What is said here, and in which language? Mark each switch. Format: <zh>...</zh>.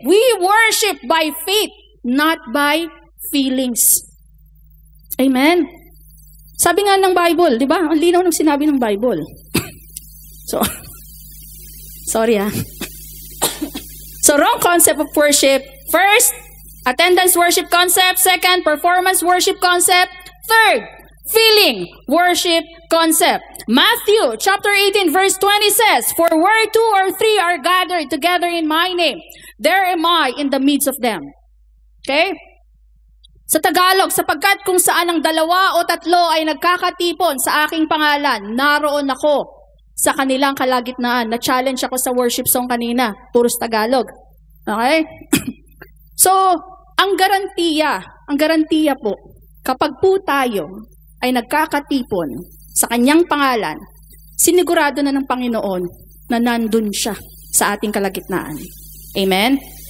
<en>We worship by faith, not by feelings. Amen.</en> <tl>Sabi nga ng Bible, 'di ba? Ang linaw ng sinabi ng Bible.</tl> <en>So sorry ah. So, wrong concept of worship. First, attendance worship concept. Second, performance worship concept. Third, feeling worship concept. Matthew chapter 18 verse 20 says, "For where 2 or 3 are gathered together in my name, there am I in the midst of them." Okay?</en> <tl>Sa Tagalog, sapagkat kung saan ang 2 o 3 ay nagkakatipon sa aking pangalan, naroon ako sa kanilang kalagitnaan. Na-challenge ako sa worship song kanina. Puros Tagalog. Okay? So, ang garantiya po, kapag po tayo ay nagkakatipon sa kanyang pangalan, sinigurado na ng Panginoon na nandun siya sa ating kalagitnaan. Amen?</tl>